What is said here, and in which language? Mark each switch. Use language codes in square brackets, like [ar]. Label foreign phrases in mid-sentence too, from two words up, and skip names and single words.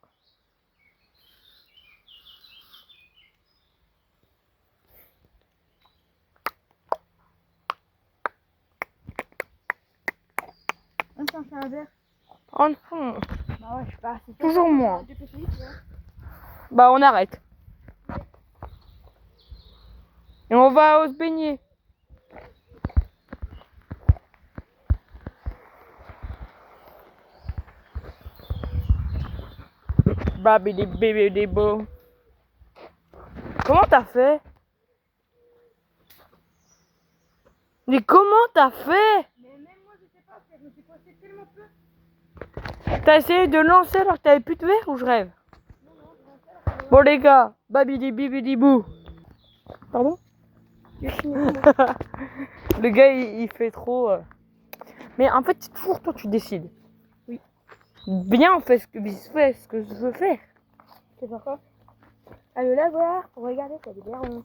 [fr] Attends, c'est un verre. Oh non. Bah ouais, je sais pas. Toujours moi. Bah on arrête. Et on va se baigner. Babidi bibidi bou. Comment t'as fait? Mais comment t'as fait? Mais même moi, je sais pas, je me suis posté tellement peu. T'as essayé de lancer alors que t'avais plus de verre ou je rêve? Bon les gars, babidi bibidi bou. Pardon? Le gars il fait trop. Mais en fait c'est toujours toi tu décides. Oui. Bien fais ce que je veux faire. C'est faire quoi? Allez là voir, pour regarder, ça a des verrons.